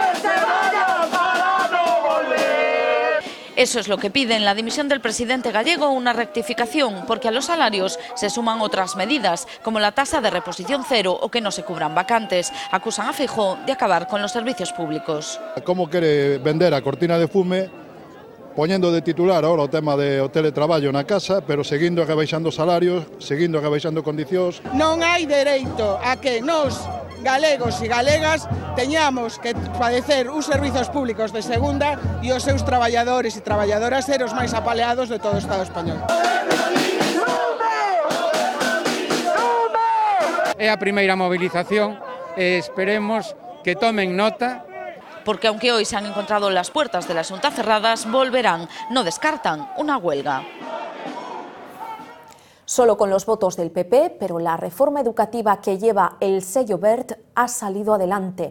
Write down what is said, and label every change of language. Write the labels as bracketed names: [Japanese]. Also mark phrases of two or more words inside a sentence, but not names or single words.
[Spanish] Eso es lo que piden la dimisión del presidente gallego, una rectificación, porque a los salarios se suman otras medidas, como la tasa de reposición cero o que no se cubran vacantes. Acusan a Feijóo de acabar con los servicios públicos. ¿Cómo quiere vender [Galician] a cortina de fume, poñendo de titular ahora o tema de teletraballo na casa, pero seguindo rebaixando salarios, seguindo rebaixando condicións? Non hai dereito a que nos, galegos e galegas, teñamos que padecer uns servizos públicos de segunda e os seus traballadores e traballadoras ser os máis apaleados de todo o Estado español. É a primeira movilización e esperemos que tomen nota. [Spanish] Porque aunque hoy se han encontrado las puertas de la Xunta cerradas, volverán. No descartan una huelga. Solo con los votos del PP, pero la reforma educativa que lleva el sello Wert ha salido adelante.